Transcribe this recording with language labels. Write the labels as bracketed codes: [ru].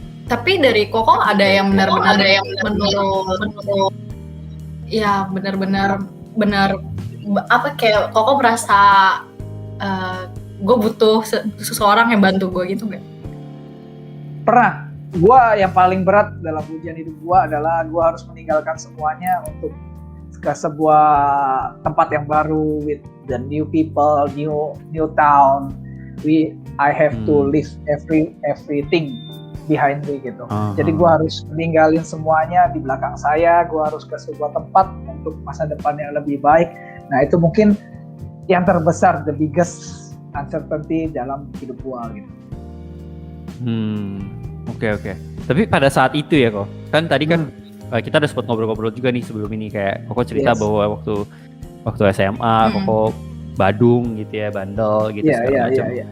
[id] Tapi dari Koko ada yang benar-benar menurut ya benar-benar apa kayak Koko merasa gue butuh seseorang yang bantu gue gitu nggak? Pernah. Gue yang paling berat dalam ujian hidup gue adalah gue harus meninggalkan semuanya untuk ke sebuah tempat yang baru [en] with the new people, new town. I have to leave everything behind me gitu. [id] Jadi gue harus meninggalin semuanya di belakang saya. Gue harus ke sebuah tempat untuk masa depan yang lebih baik. Nah itu mungkin yang terbesar, [en] the biggest uncertainty [id] dalam hidup gue gitu. Oke. Tapi pada saat itu ya kok, kan tadi kan kita udah sempat ngobrol-ngobrol juga nih sebelum ini kayak Koko cerita bahwa waktu SMA Koko Badung gitu ya, bandel gitu segala macam.